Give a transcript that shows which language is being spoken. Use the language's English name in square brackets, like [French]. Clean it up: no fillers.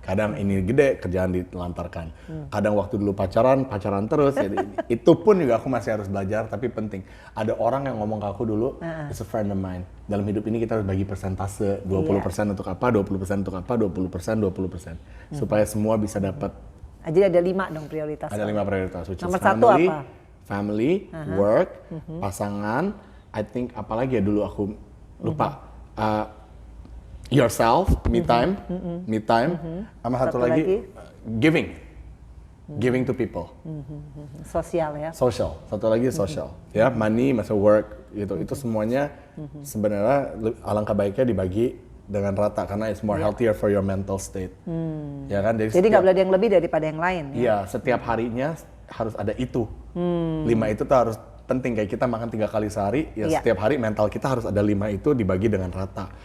[Indonesian] Kadang ini gede, kerjaan ditelantarkan. Kadang waktu dulu pacaran terus. Jadi itu pun juga aku masih harus belajar, tapi penting. Ada orang yang ngomong ke aku dulu, [English] it's a friend of mine. [Indonesian] Dalam hidup ini kita harus bagi persentase, 20% untuk apa, 20% untuk apa, 20%. Supaya semua bisa dapat. Jadi ada 5 dong prioritas. Ada 5 prioritas. Nomor 1 apa? [English] Family, work, pasangan, I think [Indonesian] apalagi ya dulu aku lupa, [English] yourself, me time, sama satu lagi giving to people. [Indonesian] Sosial ya. Social, satu lagi social, ya money, masa work, gitu. Itu semuanya sebenarnya alangkah baiknya dibagi dengan rata karena [English] it's more healthier for your mental state. [Indonesian] Ya kan? Jadi nggak boleh ada yang lebih daripada yang lain. Iya, setiap harinya harus ada itu. 5 itu tuh harus penting, kayak kita makan 3 kali sehari, ya setiap hari mental kita harus ada 5 itu dibagi dengan rata.